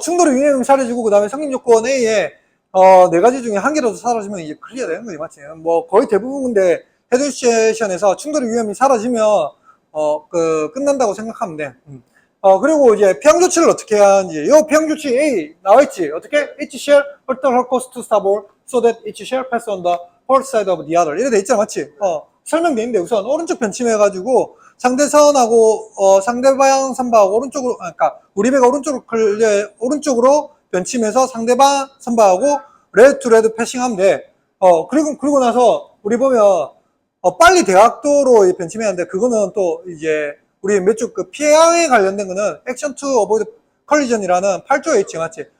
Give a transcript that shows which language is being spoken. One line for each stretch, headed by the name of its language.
Korean: 충돌의 유형이 사라지고 그다음에 성립 요건 A에 네 가지 중에 한 개라도 사라지면 이제 클리어 되는 거지, 맞지? 뭐 거의 대부분 근데 헤드온 시츄에이션에서 충돌의 위험이 사라지면 끝난다고 생각하면 돼. 그리고 이제 피항 조치를 어떻게 해야 하는지. 요 피항 조치 A 나와있지. 어떻게?
English: Each shall alter her course to starboard so that each shall pass on the port side of the other.
Korean: 이래 돼 있잖아, 맞지? 설명돼 있는데 우선 오른쪽 변침해가지고 상대선하고, 상대방 선박하고 오른쪽으로, 그러니까 우리 배가 오른쪽으로 변침해서 상대방 선박하고 레드 투 레드 패싱하면 돼. 그리고 나서 우리 보면, 빨리 대각도로 변침해야 하는데 그거는 또 이제 우리 몇 쪽 그 피해에 관련된 거는 액션 투 어보이드 컬리전이라는 8조에 있지, 맞지?